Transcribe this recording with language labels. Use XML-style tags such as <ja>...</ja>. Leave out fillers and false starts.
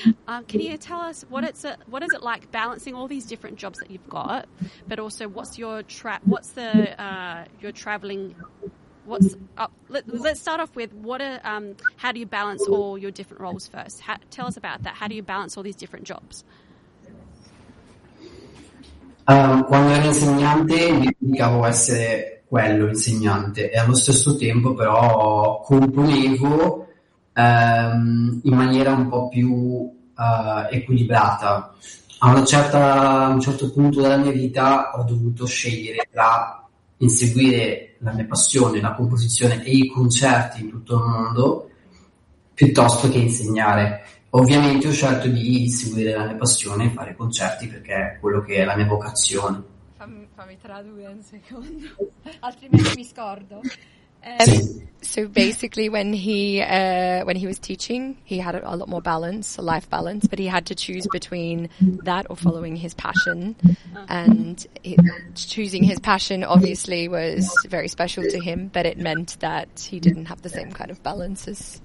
<en>Can you tell us what is it like balancing all these different jobs that you've got, but also how do you balance all your different roles first? Tell us about that. How do you balance all these different jobs?</en> <it>Quando ero insegnante mi dedicavo a essere quello insegnante e allo stesso tempo però componevo in maniera un po' più equilibrata. A un certo punto della mia vita ho dovuto scegliere tra inseguire la mia passione, la composizione e i concerti in tutto il mondo piuttosto che insegnare. Ovviamente ho scelto di seguire la mia passione e fare concerti perché è quello che è la mia vocazione. Fammi tradurre un secondo, altrimenti mi scordo.</it> <en>So basically when he was teaching, he had a lot more balance, a life balance, but he had to choose between that or following his passion. And choosing his passion obviously was very special to him, but it meant that he didn't have the same kind of balance as,</en>